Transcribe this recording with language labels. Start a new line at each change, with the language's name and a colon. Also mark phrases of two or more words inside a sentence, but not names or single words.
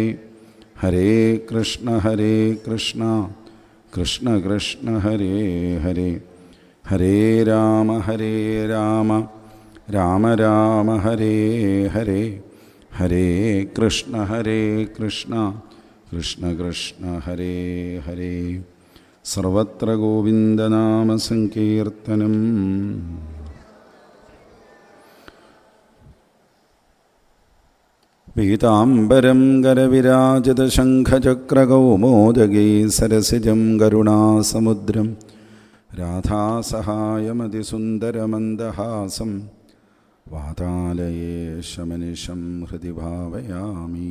Sanskrit: ഹരേ കൃഷ്ണ കൃഷ്ണ കൃഷ്ണ ഹരേ ഹരേ. ഹരേ രാമ രാമ ഹരേ ഹരേ. ഹരേ കൃഷ്ണ കൃഷ്ണ കൃഷ്ണ ഹരേ ഹരേ. സർവത്ര ഗോവിന്ദനാമസങ്കീർത്തനം. പീതാംബരം ഗരവിരാജിതശംഖചക്രകൗമോദഗീ സരസിജം കരുണാസമുദ്രം രാധാസഹായമതിസുന്ദരമന്ദഹാസം വാതാലയേശമനിശം ഹൃദി ഭാവയാമി.